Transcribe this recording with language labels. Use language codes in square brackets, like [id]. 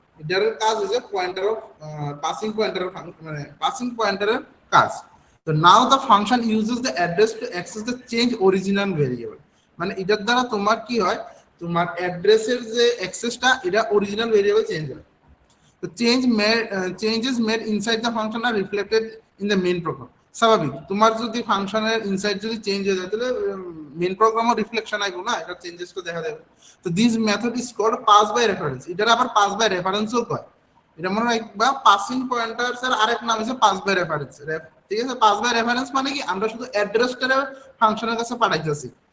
[bn] এটার কাজ হচ্ছে পয়েন্টার অফ পাসিং পয়েন্টার, মানে পাসিং পয়েন্টারের কাজ। [en] তো now the function uses the address to access the change original variable. [bn] মানে এটার দ্বারা তোমার কি হয়, তোমার অ্যাড্রেসের যে অ্যাক্সেসটা, এটা অরিজিনাল ভেরিয়েবল চেঞ্জ হয়। [en] The changes made inside the function are reflected in the main program. [bn] স্বাভাবিক, তোমার যদি ফাংশনের ইনসাইড যদি চেঞ্জ হয়ে যায় তাহলে মেইন প্রোগ্রামও রিফ্লেকশন আইবো না, এটা চেঞ্জেস তো দেখা যাবে। [en] তো this method is called pass by reference. [bn] এটার আবার পাস বাই রেফারেন্সও কয়। এটা মনে রাখবা, পাসিং পয়েন্টারস এর আরেক নাম হচ্ছে পাস বাই রেফারেন্স। ঠিক আছে, পাস বাই রেফারেন্স মানে কি, আমরা শুধু অ্যাড্রেসটারে ফাংশনের কাছে পাঠাইতেছি।